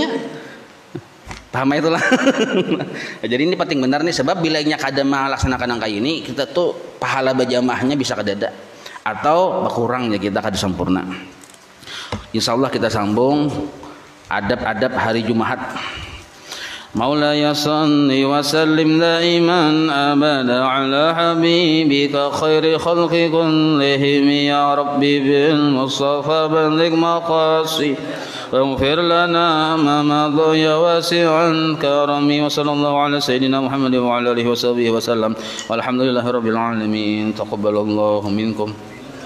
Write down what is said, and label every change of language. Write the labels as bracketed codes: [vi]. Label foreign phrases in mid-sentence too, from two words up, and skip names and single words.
[id] Paham itulah. [bjn] Jadi ini penting benar nih, sebab bilanya kada melaksanakan angka ini kita tuh pahala berjamaahnya bisa kadada atau berkurang ya kita kada sempurna. [id] Insyaallah kita sambung adab-adab hari Jumat. [ar] مولاي صل وسلم دائما أبدا على حبيبك خير خلق كلهم يا رب بالمصطفى بلغ مقاصد واغفر لنا ما مضى يا واسع الكرم وصلى الله على سيدنا محمد وعلى آله وصحبه وسلم والحمد لله رب العالمين تقبل الله منكم